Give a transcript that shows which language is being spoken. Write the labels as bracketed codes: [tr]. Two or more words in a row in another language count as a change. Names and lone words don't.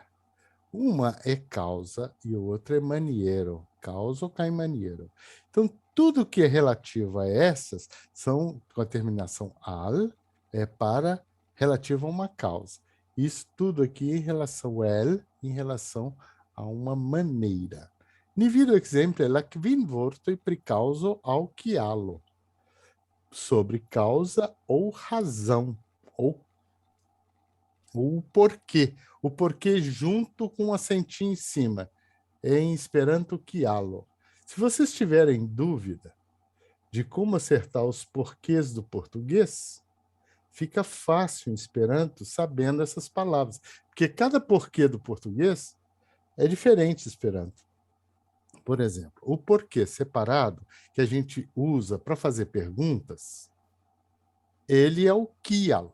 [pt] Uma é causa e a outra é maniero. Causa ou cai maniero. Então, tudo que é relativo a essas são com a terminação al, é para relativo a uma causa. Isso tudo aqui em relação ao el, em relação a uma maneira. [eo] Ni vidu exemple la kvin vortoj pri causo ao kialo. [pt] Sobre causa ou razão, ou o porquê. O porquê junto com um acentinho em cima. Em Esperanto, kialo. Se vocês tiverem dúvida de como acertar os porquês do português, fica fácil em Esperanto sabendo essas palavras. Porque cada porquê do português é diferente em Esperanto. Por exemplo, o porquê separado, que a gente usa para fazer perguntas, ele é o kial.